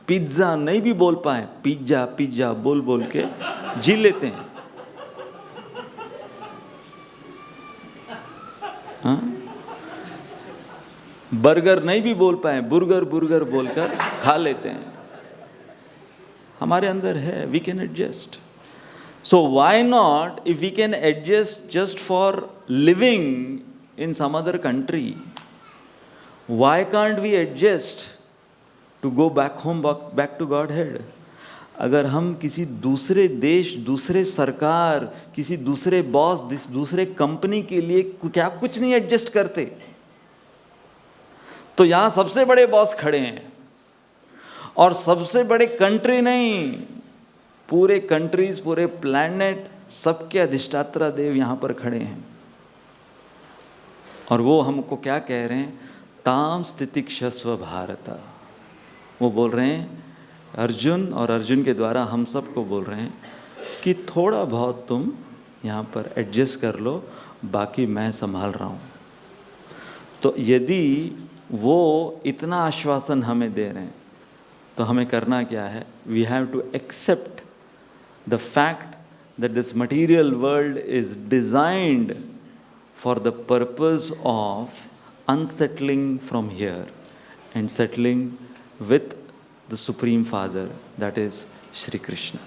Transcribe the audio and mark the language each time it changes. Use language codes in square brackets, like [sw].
[hi] Pizza नहीं भी बोल पाए, पिज्ज़ा पिज्ज़ा बोल बोल के जी लेते हैं। हाँ? बर्गर नहीं भी बोल पाए, बुर्गर बुर्गर बोलकर खा लेते हैं। हमारे अंदर है, [en] We can adjust. So why not, if we can adjust just for living in some other country, why can't we adjust to go back home, back to Godhead? [hi] अगर हम किसी दूसरे देश, दूसरे सरकार, किसी दूसरे बॉस, दूसरे कंपनी के लिए क्या कुछ नहीं एडजस्ट करते, तो यहाँ सबसे बड़े बॉस खड़े हैं और सबसे बड़े कंट्री नहीं, पूरे कंट्रीज, पूरे प्लैनेट, सबके अधिष्ठात्रा देव यहाँ पर खड़े हैं। और वो हमको क्या कह रहे हैं? [sa] ताम स्थितिक्षस्व भारत। [hi] वो बोल रहे हैं अर्जुन, और अर्जुन के द्वारा हम सबको बोल रहे हैं कि थोड़ा बहुत तुम यहाँ पर एडजस्ट कर लो, बाकी मैं संभाल रहा हूँ। तो यदि वो इतना आश्वासन हमें दे रहे हैं तो हमें करना क्या है? [en] We have to accept the fact that this material world is designed for the purpose of unsettling from here and settling with the Supreme Father, that is Shri Krishna.